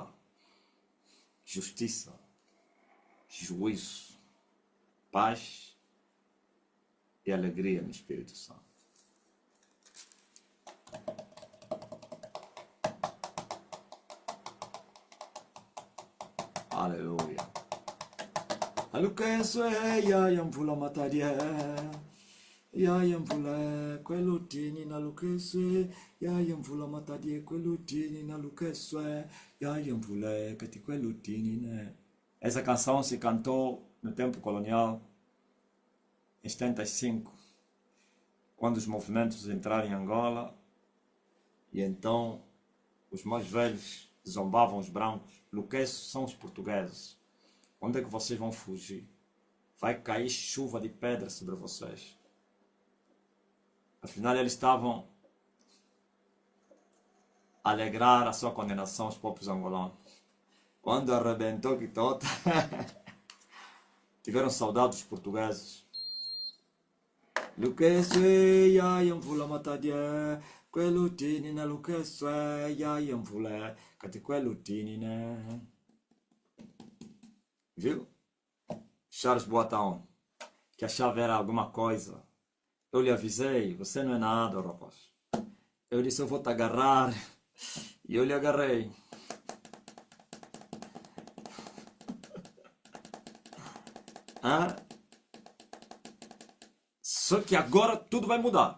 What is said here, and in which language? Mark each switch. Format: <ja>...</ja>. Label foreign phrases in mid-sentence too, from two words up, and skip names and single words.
<pt>Justiça, juízo, paz e alegria no Espírito Santo. Aleluia.</pt> <kg>Alukeso ya yamvula matadia. Ya yamvula kwelutini na lukeswe. Ya yamvula matadia kwelutini na lukeswe. Ya yamvula kati kwelutini ne.</kg> <pt>Essa canção se cantou no tempo colonial, em 75, quando os movimentos entraram em Angola, e então os mais velhos zombavam os brancos. Luqueços são os portugueses. Onde é que vocês vão fugir? Vai cair chuva de pedra sobre vocês. Afinal, eles estavam a alegrar a sua condenação aos povos angolanos. Quando arrebentou que toda, tiveram saudade dos portugueses.</pt> <kg>Luqueço ya yamvula matadia. Quelutini na luqueço ya yamvula kati quelutini né.</kg> <pt>Viu? Charles Boatão, que achava era alguma coisa. Eu lhe avisei, você não é nada, rapaz. Eu disse, eu vou te agarrar. E eu lhe agarrei. Só que agora tudo vai mudar.</pt>